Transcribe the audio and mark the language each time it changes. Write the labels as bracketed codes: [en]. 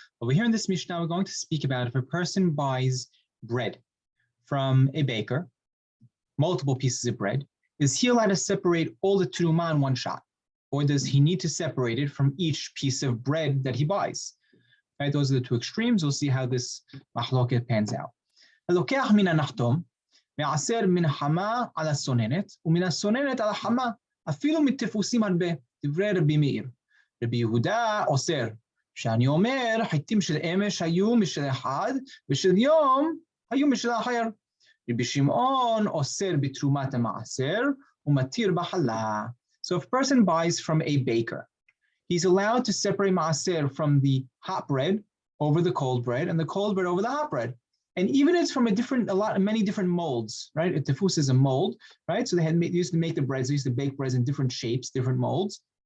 [en] Over here in this Mishnah, we're going to speak about if a person buys bread from a baker, multiple pieces of bread, is he allowed to separate all the terumah in one shot? Or does he need to separate it from each piece of bread that he buys? Right, those are the two extremes. We'll see how this mahloket pans out. [he] הלוקח מן הנחתום, מעשר מן החמה על הסוננת, ומן הסוננת על החמה, אפילו מתפוסים הרבה. דברי רבי מאיר. רבי יהודה אוסר, שאני אומר, חיטים של אמש היו משל אחד, ושל יום היו משל אחר. רבי שמעון אוסר בתרומת המעשר, ומתיר בחלה. [en] So if a person buys from a baker, he's allowed to separate maaser from the hot bread over the cold bread, and the cold bread over the hot bread. And even if it's from many different molds, right? A tefus is a mold, right? So they used to make the breads, they used to bake breads in different shapes, different molds.